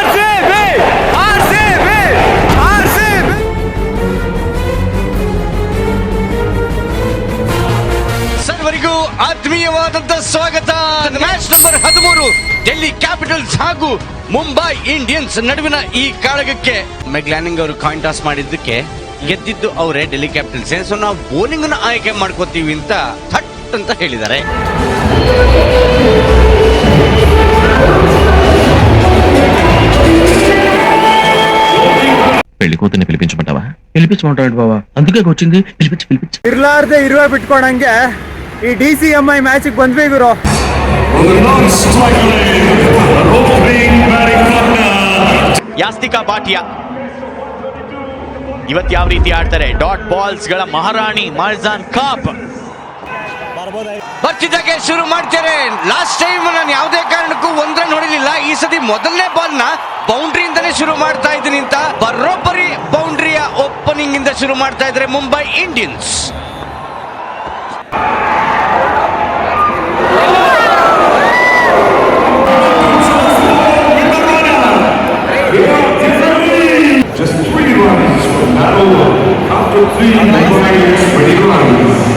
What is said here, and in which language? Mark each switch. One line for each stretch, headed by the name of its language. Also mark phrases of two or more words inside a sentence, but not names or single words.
Kannada: ಸರ್ವರಿಗೂ ಆತ್ಮೀಯವಾದಂತ ಸ್ವಾಗತ. ಮ್ಯಾಚ್ ನಂಬರ್ 13 ಡೆಲ್ಲಿ ಕ್ಯಾಪಿಟಲ್ಸ್ ಹಾಗೂ ಮುಂಬೈ ಇಂಡಿಯನ್ಸ್ ನಡುವಿನ ಈ ಕಾಳಗಕ್ಕೆ ಮೆಗ್ಲಾನಿಂಗ್ ಅವರು
English: coin toss
Kannada: ಮಾಡಿದ್ದಕ್ಕೆ ಗೆದ್ದಿದ್ದು ಅವರೇ ಡೆಲ್ಲಿ ಕ್ಯಾಪಿಟಲ್ಸ್. ಸೊ ನಾವು ಬೌಲಿಂಗ್ ನ ಆಯ್ಕೆ ಮಾಡ್ಕೋತೀವಿ ಅಂತ ಥಟ್ ಅಂತ ಹೇಳಿದ್ದಾರೆ.
Telugu: పెళ్లి కూతుర్ని పిలిపించమంటావా? పిలిపించమంటాడు బావా, అందుకే వచ్చింది. పిలిపించు.
Kannada: ಇರ್ಲಾರ್ದೆ ಇರುವೆ ಬಿಟ್ಕೊಂಡಂಗೆ ಈ DCMI ಮ್ಯಾಚಿಗೆ ಬಂದ್ವಿ ಗುರು. ಯಾಸ್ತಿಕಾ ಭಾಟಿಯಾ ಇವತ್ತು ಯಾವ ರೀತಿ ಆಡ್ತಾರೆ?
English: dot balls
Kannada: ಗಳ ಮಹಾರಾಣಿ ಮಾಲ್ಜಾನ್ ಕಾಪ್ ಬರ್ತಿದ್ದಕ್ಕೆ ಶುರು ಮಾಡ್ತಾರೆ.
English: last time
Kannada: ನಾನು ಯಾವುದೇ ಕಾರಣಕ್ಕೂ ಒಂದ್ರ ನೋಡಿರ್ಲಿಲ್ಲ. ಈ ಸತಿ ಮೊದಲನೇ ಬಾಲ್ ನ ಬೌಂಡ್ರಿಯಿಂದಲೇ ಶುರು ಮಾಡ್ತಾ ಇದ್ದೀನಿ ಅಂತ ಬರೋಬ್ಬರಿ ಬೌಂಡ್ರಿಯ ಓಪನಿಂಗ್ ಇಂದ ಶುರು ಮಾಡ್ತಾ ಇದ್ದಾರೆ ಮುಂಬೈ ಇಂಡಿಯನ್ಸ್.
English: Just 3 runs for Battle after 3 runs.